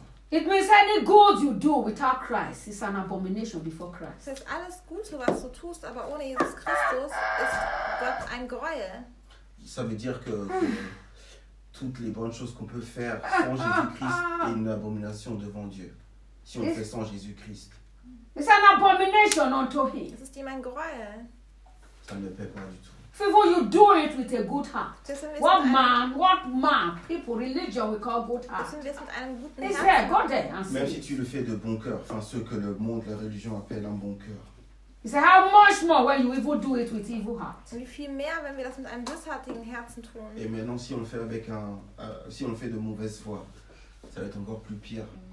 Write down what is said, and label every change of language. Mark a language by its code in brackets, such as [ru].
[en] It means any good you do without Christ is an abomination before Christ. [de] Das heißt, alles Gute, was du tust, aber ohne Jesus Christus, ist Gott ein Greuel. [fr] Ça veut dire que toutes les bonnes choses qu'on peut faire sans Jésus-Christ est une abomination devant Dieu. Si on le fait sans Jésus-Christ. [en] It's an abomination unto him. [de] Es ist ihm ein Greuel. [fr] Ça ne me plaît pas du tout. [en] If you do it with a good heart. What man, people, religion, we call good heart. [de] Es ist ein guter [en] Herz. It's God there. [fr] Même si tu le fais de bon cœur, enfin ce que le monde, la religion appelle un bon cœur. [en] He said, how much more when you even do it with evil heart? [de] Wie viel mehr, wenn wir das mit einem bösartigen Herzen tun? [fr] Et maintenant, si on le fait avec si on le fait de mauvaise foi, ça va être encore plus pire.